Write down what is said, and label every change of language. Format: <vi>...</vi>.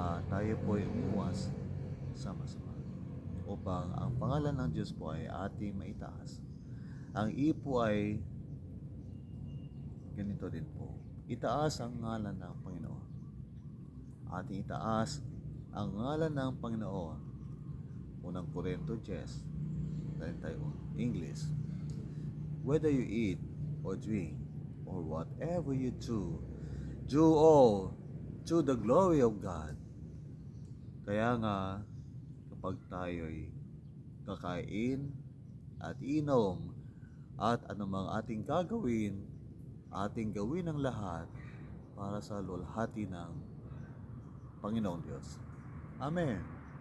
<tl>Tayo po ay umiwas sa masama upang ang pangalan ng Diyos po ay ating maitaas. Ang po ay ganito din po. Itaas ang ngalan ng Panginoon. Ating itaas ang ngalan ng Panginoon. Unang Korinto 10:31. English.</tl> <en>Whether you eat or drink or whatever you do all to the glory of God.</en> <tl>Kaya nga, kapag tayo'y kakain at inom at anumang ating gagawin, ating gawin ang lahat para sa lulhati ng Panginoong Diyos. Amen.</tl>